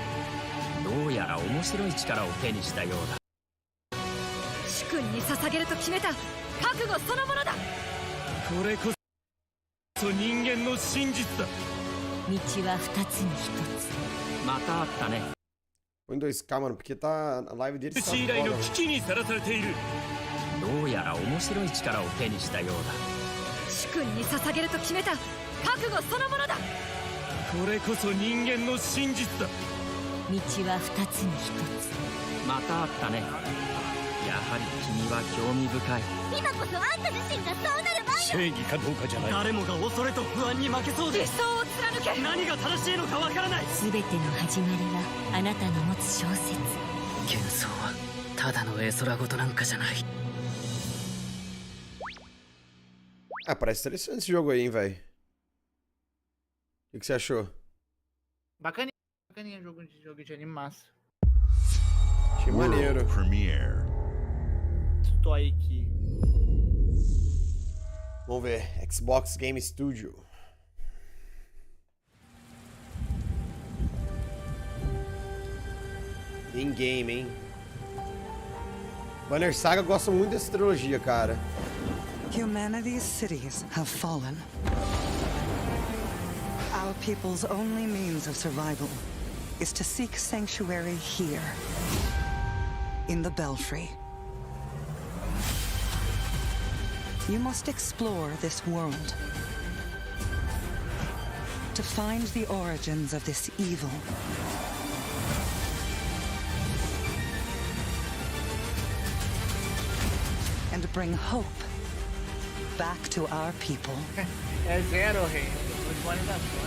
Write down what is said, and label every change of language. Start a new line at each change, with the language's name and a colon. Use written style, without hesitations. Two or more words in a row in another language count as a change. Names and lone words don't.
Japanese: どうやら面白い力を手にしたようだ。主君に捧げると決めた覚悟そのものだ。これこそ人間の真実だ。道は二つに一つ。またあったね。
Portuguese: Põe 2K, mano, porque tá a live dele está fora.
Japanese: の危機にさらされている。どうやら面白い力を手にしたようだ。主君に捧げると決めた覚悟そのものだ。これこそ人間の真実だ。道は二つに一つ。またあったね。やはり君は興味深い。今こそあんた自身がそうなる番よ。正義かどうかじゃない。誰もが恐れと不安に負けそうで。理想を貫け。何が正しいのかわからない。全ての始まりはあなたの持つ小説。幻想はただの絵空事なんかじゃない。
Portuguese: Ah, parece interessante esse jogo aí, hein, velho. O que você achou? Bacaninha, bacaninha, jogo de anime massa. Achei maneiro. Premiere. Estou aí aqui. Vamos ver. Xbox Game Studio. In-game, hein? Banner Saga gosta muito dessa trilogia, cara.
English: Humanity's cities have fallen. Our people's only means of survival is to seek sanctuary here, in the Belfry. You must explore this world to find the origins of this evil. And bring hope back to our people.
Portuguese: É zero, rei. Atualizações.